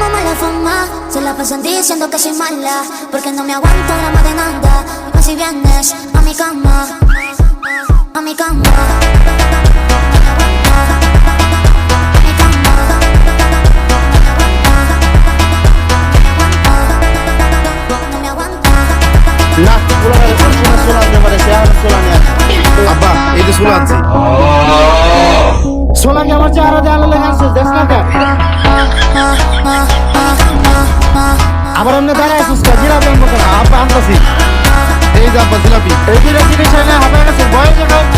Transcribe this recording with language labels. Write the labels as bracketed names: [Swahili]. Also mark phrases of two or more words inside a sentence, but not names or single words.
[Spanish] de fumar, se la pasan diciendo que soy mala, porque no me aguanto grama de nada. Dime si vienes a mi cama, a mi cama. [Bangla] না পোলারে কোন সোলা নিয়ে পারে সে আর সোলা নিয়ে আব্বা এই যে সোলা আনছি সোলা কি আমার চেহারা দেয়ালে লেখা আছে দেখ না কে আবার এমনি দাঁড়ায় আছিস কা জিলাপি আনবো কেন আব্বা আনতাছি এই যে আব্বা জিলাপি এই যে জিনিস এনে হবে কাছে বয়ে যাবে